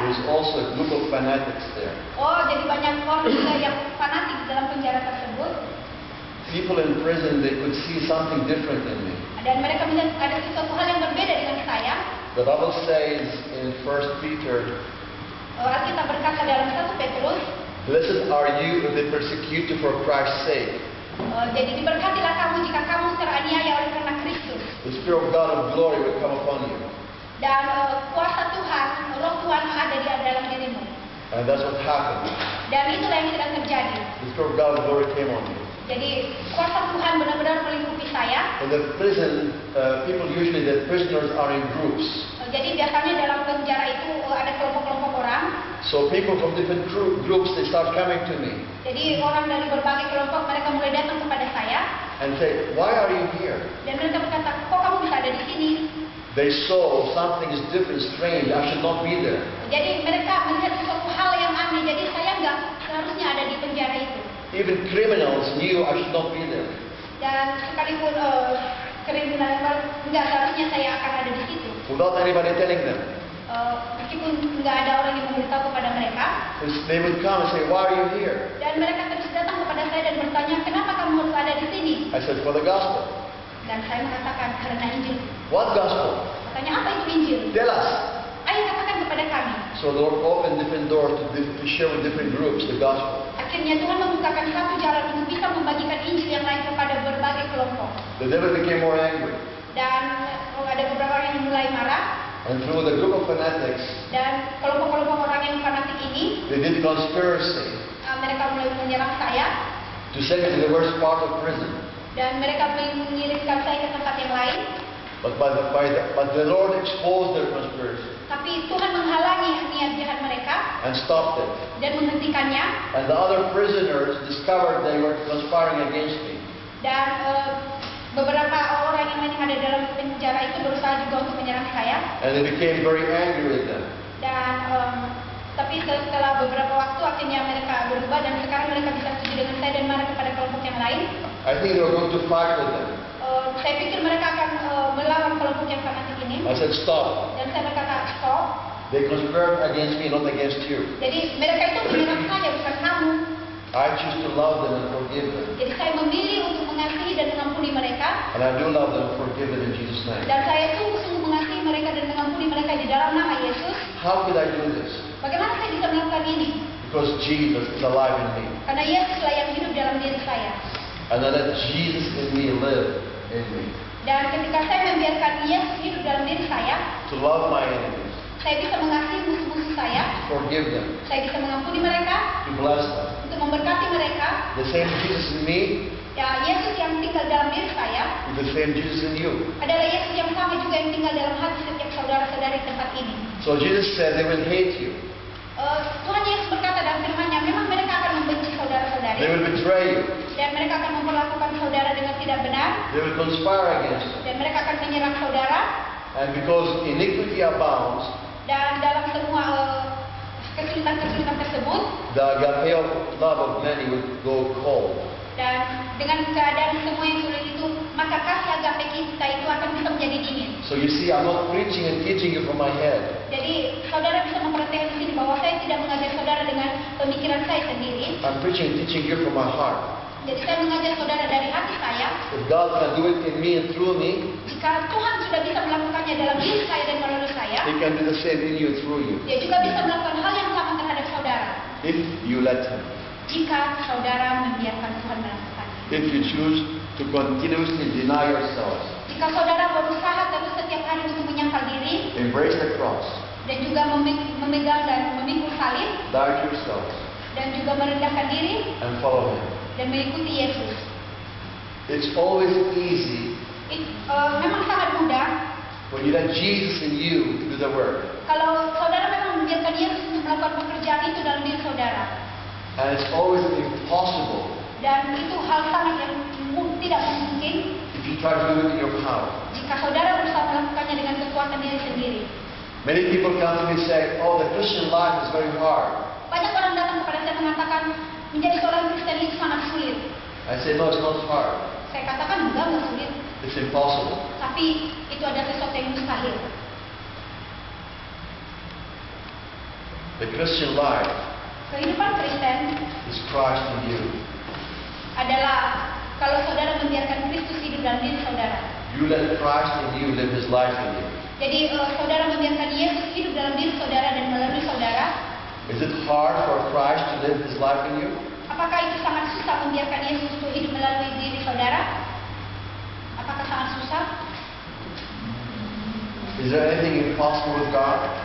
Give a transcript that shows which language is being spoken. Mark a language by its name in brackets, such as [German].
[English] there's also a group of fanatics there. [Indonesian] jadi banyak orang juga yang fanatik di dalam penjara tersebut. [English] People in prison, they could see something different in me. [Indonesian] Dan mereka melihat ada sesuatu hal yang berbeda dengan saya. [English] The Bible says in 1 Peter, [Indonesian] Alkitab berkata dalam 1 Petrus, [English] blessed are you if they persecute you for Christ's sake. [Indonesian] jadi diberkatilah kamu jika kamu teraniaya oleh karena Kristus. [English] The Spirit of God of glory will come upon you. [Indonesian] Dan kuasa Tuhan, Roh Tuhan ada di dalam dirimu. [English] And that's what happened. [Indonesian] Dan itulah yang sedang terjadi. [English] The Spirit of God of glory came on me. [Indonesian] Jadi kuasa Tuhan benar-benar melingkupi saya. [English] In the prison, people usually, the prisoners are in groups. [Indonesian] Jadi biasanya dalam penjara itu ada kelompok-kelompok orang. [English] So people from different groups, they start coming to me [Indonesian] Jadi orang dari berbagai kelompok mereka mulai datang kepada saya. [English] and say, why are you here? [Indonesian] Dan mereka berkata, kok kamu bisa ada di sini? [English] They saw something is different, strange. I should not be there. [Indonesian] Jadi mereka melihat sesuatu hal yang aneh. Jadi saya nggak seharusnya ada di penjara itu. [English] Even criminals knew I should not be there. [Indonesian] Dan sekalipun kriminal nggak seharusnya saya akan ada di situ. [English] Without anybody telling them. [Indonesian] Meskipun nggak ada orang yang memberitahu kepada mereka. [English] They would come and say, why are you here? [Indonesian] Dan mereka terus datang kepada saya dan bertanya, kenapa kamu harus ada di sini? [English] I said, for the gospel. [Indonesian] Dan saya mengatakan, karena Injil. [English] What gospel? [Indonesian] Katanya, apa itu Injil? [English] Tell us. [Indonesian] Ayo katakan kepada kami. [English] So the Lord opened different doors to share with different groups the gospel. [Indonesian] Akhirnya Tuhan membukakan satu jalan untuk bisa membagikan Injil yang lain kepada berbagai kelompok. [English] The devil became more angry. [Indonesian] Dan ada beberapa orang yang mulai marah. [English] And through the group of fanatics, [Indonesian] Dan kelompok-kelompok orang yang fanatik ini, [English] they did conspiracy [Indonesian] mereka mulai menyerang saya. [English] to send me to the worst part of prison. [Indonesian] Dan mereka mengirimkan saya ke tempat yang lain. [English] But the Lord exposed their conspiracy [Indonesian] Tapi Tuhan menghalangi niat jahat mereka [English] and stopped it. [Indonesian] dan menghentikannya. [English] And the other prisoners discovered they were conspiring against me. [Indonesian] Dan beberapa orang yang lain yang ada dalam penjara itu berusaha juga untuk menyerang saya. [English] And they became very angry with them. [Indonesian] Dan Tapi setelah beberapa waktu akhirnya mereka berubah dan sekarang mereka bisa setuju dengan saya dan marah kepada kelompok yang lain. [English] I think they were going to fight with them. [Indonesian] Saya pikir mereka akan melawan kelompok yang fanatik ini. [English] I said, stop. [Indonesian] Dan saya berkata, stop. [English] They conspired against me, not against you. [Indonesian] Jadi mereka itu menyerang saya, bukan kamu. [English] I choose to love them and forgive them. [Indonesian] Jadi saya memilih untuk mengasihi dan mengampuni mereka. [English] And I do love them and forgive them in Jesus' name. [Indonesian] Dan saya sungguh-sungguh mengasihi mereka dan mengampuni mereka di dalam nama Yesus. [English] How could I do this? [Indonesian] Bagaimana saya bisa melakukan ini? [English] Because Jesus is alive in me. [Indonesian] Karena Yesuslah yang hidup dalam diri saya. [English] And I let Jesus in me live in me. [Indonesian] Dan ketika saya membiarkan Yesus hidup dalam diri saya, [English] To love my enemies. [Indonesian] saya bisa mengasihi musuh-musuh saya. [English] Forgive them. [Indonesian] Saya bisa mengampuni mereka, [English] To bless them. [Indonesian] untuk memberkati mereka. [English] The same Jesus in me [Indonesian] Ya, Yesus yang tinggal dalam diri saya [English] is the same Jesus in you. [Indonesian] adalah Yesus yang sama juga yang tinggal dalam hati setiap saudara-saudari di tempat ini. [English] So Jesus said they will hate you. [Indonesian] Tuhan Yesus berkata dalam firman-Nya, memang mereka akan membenci [English] They [Indonesian] saudara-saudari [English] will betray you. [Indonesian] dan mereka akan memperlakukan saudara dengan tidak benar [English] They will conspire against you. [Indonesian] dan mereka akan menyerang saudara. [English] And because iniquity abounds, [Indonesian] Dan dalam semua kesulitan-kesulitan tersebut, [English] the agape of love of many will go cold. [Indonesian] dan dengan keadaan semua yang sulit itu, maka kasih agape kita itu akan bisa menjadi dingin. [English] So you see, I'm not preaching and teaching you from my head. [Indonesian] Jadi saudara bisa memperhatikan di sini bahwa saya tidak mengajar saudara dengan pemikiran saya sendiri. [English] I'm preaching and teaching you from my heart. [Indonesian] Jadi saya mengajar saudara dari hati saya. [English] If God can do it in me and through me, [Indonesian] Jika Tuhan sudah bisa melakukannya dalam diri saya dan melalui saya, [English] He can do the same in you through you. [Indonesian] Dia juga bisa melakukan hal yang sama terhadap saudara. [English] If you let Him. [Indonesian] Jika saudara membiarkan Tuhan melakukan. [English] If you choose to continuously deny yourselves, [Indonesian] Jika saudara berusaha terus setiap hari untuk menyangkal diri [English] embrace the cross, [Indonesian] dan juga memegang dan memikul salib [English] die to yourselves, [Indonesian] dan juga merendahkan diri [English] and follow Him. [Indonesian] dan mengikuti Yesus. [English] It's always easy [Indonesian] Memang sangat mudah [English] when you let Jesus in you do the work. [Indonesian] kalau saudara memang membiarkan Yesus untuk melakukan pekerjaan itu dalam diri saudara. [English] And it's always impossible [Indonesian] Dan itu hal sangat yang tidak mungkin [English] if you try to do it in your power. [Indonesian] jika saudara berusaha melakukannya dengan kekuatan diri sendiri. [English] Many people come to me and say, oh, the Christian life is very hard. [Indonesian] Banyak orang datang kepada saya mengatakan menjadi seorang Kristen itu sangat sulit. [English] I say, no, it's not hard. [Indonesian] Saya katakan enggak sulit, [English] It's impossible. [Indonesian] tapi itu ada sesuatu yang mustahil. [English] The Christian life [Indonesian] Kehidupan Kristen [English] is Christ in you. [Indonesian] adalah kalau saudara membiarkan Kristus hidup dalam diri saudara. [English] You let Christ in you live His life in you. [Indonesian] Jadi saudara membiarkan Yesus hidup dalam diri saudara dan melalui saudara. [English] Is it hard for Christ to live His life in you? [Indonesian] Apakah itu sangat susah membiarkan Yesus untuk hidup melalui diri saudara? Apakah sangat susah? [English] Is there anything impossible with God?